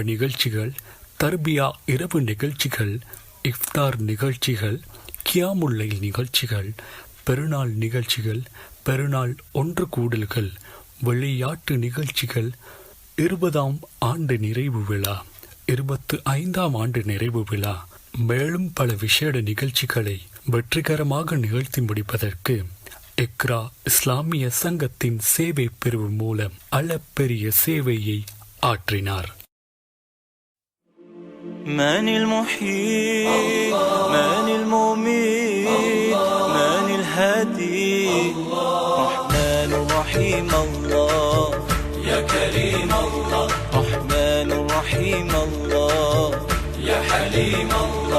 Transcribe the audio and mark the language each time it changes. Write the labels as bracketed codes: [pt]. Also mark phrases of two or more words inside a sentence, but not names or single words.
[ta] நிகழ்ச்சிகள், தர்பியா இரவு நிகழ்ச்சிகள், இஃப்தார் நிகழ்ச்சிகள், கியாமுல்லைல் நிகழ்ச்சிகள், பெருநாள் நிகழ்ச்சிகள், பெருநாள் ஒன்று கூடல்கள், விளையாட்டு நிகழ்ச்சிகள், 20ஆம் ஆண்டு நிறைவு விழா, 25ஆம் ஆண்டு நிறைவு விழா, மேலும் பல விசேட நிகழ்ச்சிகளை வெற்றிகரமாக நிகழ்த்தி முடிப்பதற்கு இக்ரா இஸ்லாமிய சங்கத்தின் சேவை பிரிவு மூலம் அளப்பெரிய சேவையை ஆற்றினார். [ar] من المحيي من المميت من الهادي. رحمن رحيم الله يا كريم الله. رحمن رحيم الله يا حليم الله.